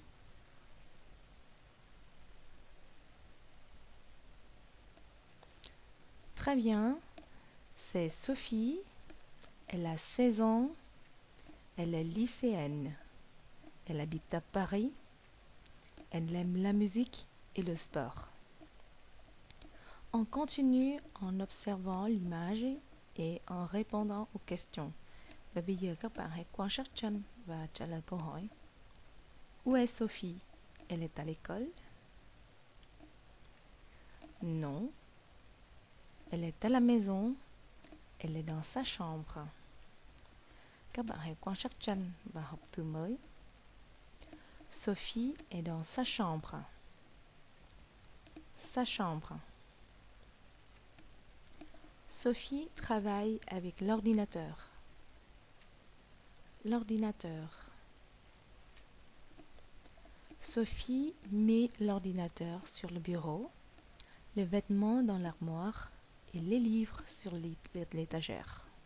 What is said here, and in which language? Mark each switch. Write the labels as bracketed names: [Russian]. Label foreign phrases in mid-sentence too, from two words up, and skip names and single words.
[French] Très bien, c'est Sophie, elle a 16 ans, elle est lycéenne, elle habite à Paris, elle aime la musique et le sport. On continue en observant l'image et en répondant aux questions. [Vietnamese] Và bây giờ các bạn hãy quan sát tranh và trả lời câu hỏi. [French] Où est Sophie? Elle est à l'école? Non. Elle est à la maison. Elle est dans sa chambre. [Vietnamese] Các bạn hãy quan sát tranh và học từ mới. [French] Sophie est dans sa chambre. Sa chambre. Sophie travaille avec l'ordinateur. L'ordinateur. Sophie met l'ordinateur sur le bureau, les vêtements dans l'armoire et les livres sur l'étagère.